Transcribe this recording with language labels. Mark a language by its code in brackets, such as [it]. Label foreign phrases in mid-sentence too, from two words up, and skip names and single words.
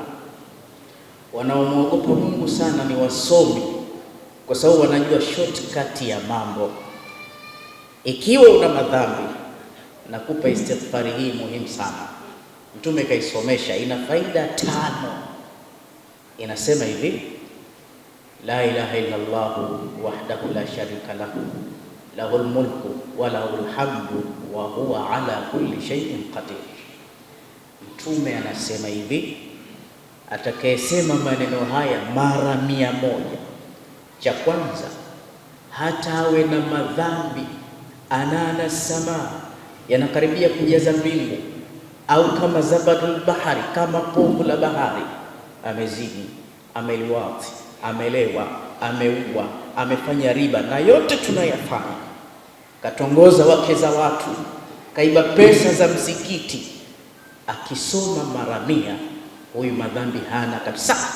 [sw] Wanaomwogopa Mungu sana ni wasomi, kwa sababu wanajua shortcut ya mambo. Ikiwa una madhambi, nakupa istighfari hii muhimu sana. Mtume kaisomesha, ina faida 5. Inasema hivi: [ar] لا إله إلا الله وحده لا شريك له له الملك وله الحمد وهو على كل شيء قدير. [sw] Mtume anasema hivi, atakayesema maneno haya mara 100, cha kwanza hata awe na madhambi anana sama, yanakaribia kujaza mbingu, au kama [ar] زبد البحر, [sw] kama povu la bahari, amezini, ameliwati, amelewa, ameua, amefanya riba, na yote tunayafanya, katongoza wake za watu, kaiba pesa za msikiti, akisoma mara 100, huyu madhambi hana kabisa.